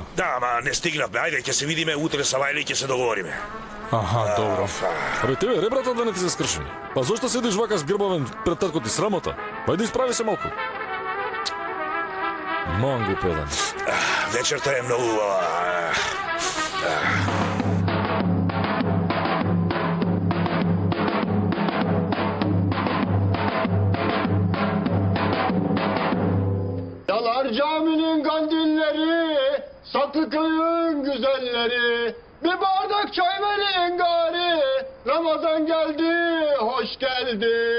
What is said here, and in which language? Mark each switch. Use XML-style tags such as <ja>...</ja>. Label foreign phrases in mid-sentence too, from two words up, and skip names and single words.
<mk>Да, ама не стигнавме. Ајде, ќе се видиме утре са Вајли, ќе се договориме. Аха, добро. Абе тебе, ребрата да не ти се скршени. Па зошто седиш вака сгрбавен пред татко ти, срамота? Па иди исправи се малку. Мангу педан. Вечерта е многу убава.</mk> <tr>Yalar caminin kandilleri, saklı köyün güzelleri, bir bardak çay verin gari, Ramazan geldi, hoş geldi.</tr>